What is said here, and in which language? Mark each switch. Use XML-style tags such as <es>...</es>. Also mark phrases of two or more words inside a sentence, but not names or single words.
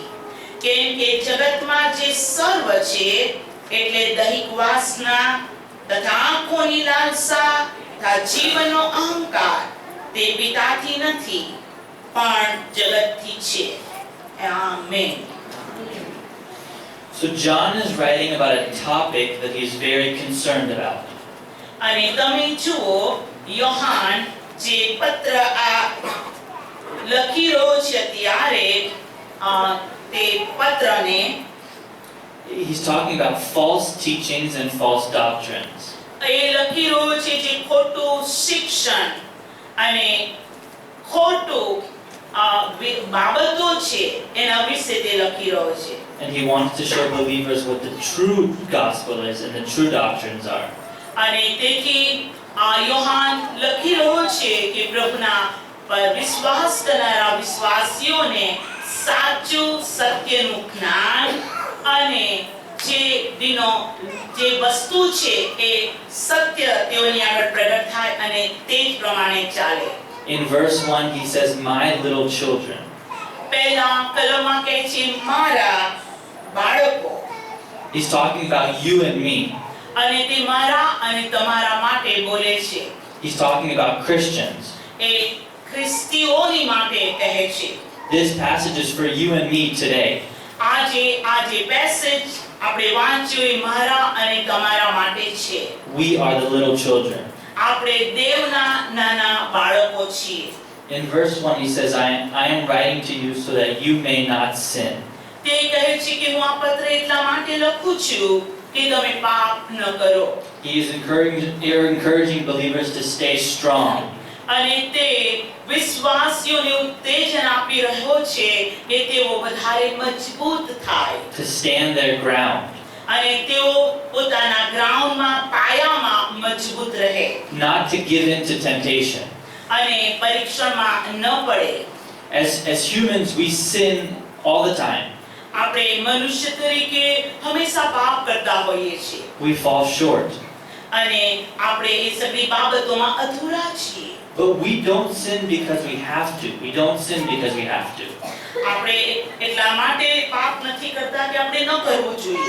<gu>કેમ કે જગતમાં જે સર્વ છે એટલે દૈહિક વાસના તથા આંખોની લાલસા તથા જીવનનો અહંકાર તે પિતાથી નથી પણ જગતથી છે. આમેન.</gu> <en>So John is writing about a topic that he's very concerned about.</en> <gu>અને તમે જુઓ, યોહાન જે પત્ર આ લખી રહ્યો છે ત્યારે તે પત્રને</gu> <en>He's talking about false teachings and false doctrines.</en> <gu>એ લખી રહ્યો છે જે ખોટું શિક્ષણ અને ખોટું બાબતો છે એના વિશે તે લખી રહ્યો છે.</gu> <en>And he wants to show believers what the true gospel is and the true doctrines are.</en> <gu>અને તેથી યોહાન લખી રહ્યો છે કે પ્રભુના પર વિશ્વાસ કરનારા વિશ્વાસીઓને સાચું સત્યનું જ્ઞાન અને જે વસ્તુ છે એ સત્ય તેઓની આગળ પ્રગટ થાય અને તે જ પ્રમાણે ચાલે.</gu> <en>In verse 1 he says, "My little children."</en> <gu>પહેલા કલમમાં કહે છે મારા બાળકો,</gu> <en>He's talking about you and me.</en> <gu>અને તે મારા અને તમારા માટે બોલે છે.</gu> <en>He's talking about Christians.</en> <gu>એ ખ્રિસ્તીઓની માટે કહે છે.</gu> <en>This passage is for you and me today.</en> <gu>આજે પેસેજ આપણે વાંચ્યું એ મારા અને તમારા માટે છે.</gu> <en>We are the little children.</en> <gu>આપણે દેવના નાના બાળકો છીએ.</gu> <en>In verse 1 he says, I am writing to you so that you may not sin.</en> <gu>તે કહે છે કે હું આ પત્ર એટલા માટે લખું છું કે તમે પાપ ન કરો.</gu> <en>He is encouraging believers to stay strong.</en> <gu>અને તે વિશ્વાસીઓને ઉત્તેજન આપી રહ્યો છે કે તેઓ વધારે મજબૂત થાય.</gu> <en>To stand their ground.</en> <gu>અને તેઓ પોતાના ગ્રાઉન્ડમાં પાયામાં મજબૂત રહે.</gu> <en>Not to give in to temptation.</en> <gu>અને પરીક્ષણમાં ન પડે.</gu> <en>As humans we sin all the time.</en> <gu>આપણે મનુષ્ય તરીકે હંમેશા પાપ કરતા હોઈએ છીએ.</gu> <en>We fall short.</en> <gu>અને આપણે એ સગળી બાબતોમાં અધૂરા છીએ.</gu> <en>But we don't sin because we have to. We don't sin because we have to.</en> <gu>આપણે એટલા માટે પાપ નથી કરતા કે આપણે ન કરવું જોઈએ.</gu>